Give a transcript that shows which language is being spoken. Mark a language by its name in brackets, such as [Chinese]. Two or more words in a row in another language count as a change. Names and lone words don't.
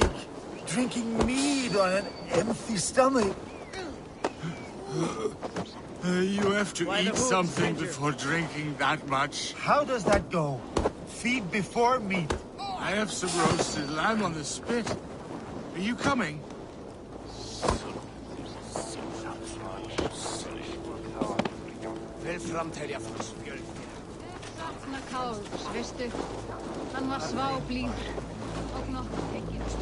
[English] Drinking mead on an empty stomach? You have to Why the eat hooves, something stranger? before drinking that much. How does that go? Feed before meat. I have some roasted lamb on the spit. Are you coming? [Icelandic] Sakna Káls, veistu? Hann var sváblíður og nokkuð tekinn.